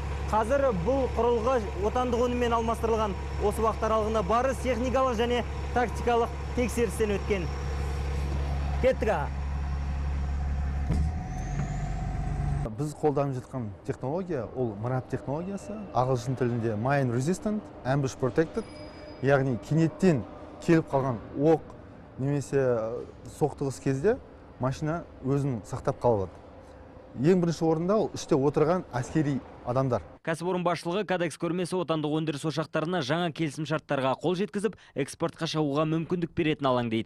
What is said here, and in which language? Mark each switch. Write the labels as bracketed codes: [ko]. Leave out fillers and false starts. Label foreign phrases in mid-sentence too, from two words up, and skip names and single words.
[kk] Қазір бұл құрылғы отандық өніммен алмастырылған. Осы уақыт аралығында Барыс техникалық және тактикалық тексерістен өткен. Кеттік. Біз қолданып жатқан технология ол мырап технологиясы, ағылшын тілінде [en] mine resistant, ambush protected, [kk] яғни кенеттен келіп қалған оқ немесе соқтығыс кезде машина өзін сақтап қалады. Ең бірінші орында ол іште отырған әскери адамдар. Кәсіпорын басшылығы кодекс көрмесі отандық өндіріс ошақтарына жаңа келісімшарттарға қол жеткізіп, экспортқа шығуға мүмкіндік беретін алаң дейді.